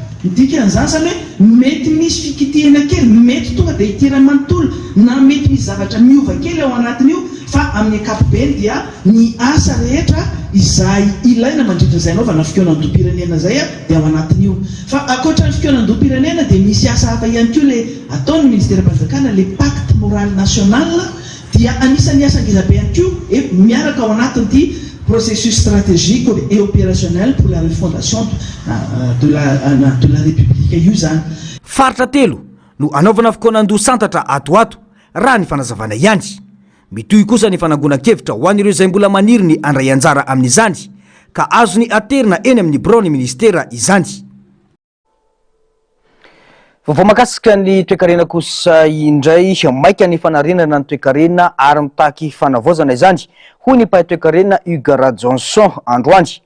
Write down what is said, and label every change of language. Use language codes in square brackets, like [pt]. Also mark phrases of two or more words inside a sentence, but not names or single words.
[mg] Midika an'izany zany hoe mety misy fikitihana kely, mety tonga dia hitirany manontolo na mety misy zavatra miova kely ao anatin'io, fa amin'ny ankapobeny dia ny asa rehetra izay ilaina mandritran'izay anaovana fikonan-doham-pirenena zay dia ao anatin'io. Fa ankoatra ny fikonan-doham-pirenena dia misy asa hafa ihany koa le ataon'ny ministera-panjakana le [fr] pacte moral national, [mg] dia anisan'ny asa ngezabe ihany koa miaraka ao anatin'ity [fr] processus stratégique et opérationnel pour la refondation de la République [mg] io zany. Faritra telo no anaovana fikonan-doha santatra atoato raha ny fanazavana ihany. Mitohy kosa ny fanangonakevitra ho an'ireo izay mbola maniry ny andray anjara amin'izany ka azo ny aterina eny amin'ny birao ny ministera izany. Vao makasika ny toekarena kosa indray maika ny fanarenana ny toekarena ary mitaky fanavozana izany hoy ny mpahay toekarena Hugues Johnson androany.